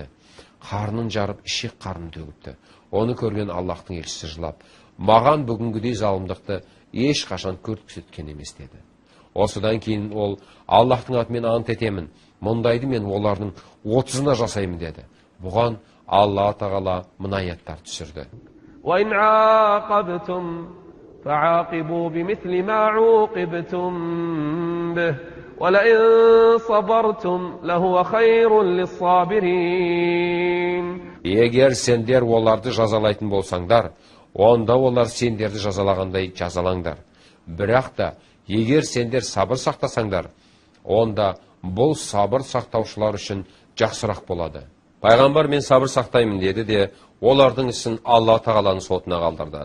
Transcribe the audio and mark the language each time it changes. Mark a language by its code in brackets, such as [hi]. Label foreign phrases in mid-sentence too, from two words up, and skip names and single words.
[kk] Қарнын жарып, ішек қарнын төгіпті. Оны көрген Аллахтың елшісі жылап, маған бүгінгідей залымдықты ешқашан көрсеткен емес деді. Осыдан кейін ол, Аллахтың атымен ант етемін, мұндайды мен олардың 30-ына жасаймын деді. Бұған Алла тағала мына аяттар түсірді. [ar] وَإِنْ عَاقَبْتُمْ فَعَاقِبُوا بِمِثْلِ مَا عُوقِبْتُمْ بِهِ وَلَئِنْ صَبَرْتُمْ لَهُوَ خَيْرٌ لِلصَّابِرِينَ. [kk] Егер сендер оларды жазалайтын болсаңдар, онда олар сендерді жазалағандай жазалаңдар. Бірақ та, егер сендер сабыр сақтасаңдар, онда бұл сабыр сақтаушылар үшін жақсырақ болады. Пайғамбар мен сабыр сақтаймын деді де, олардың ісін Алла тағаланың сотына қалдырды.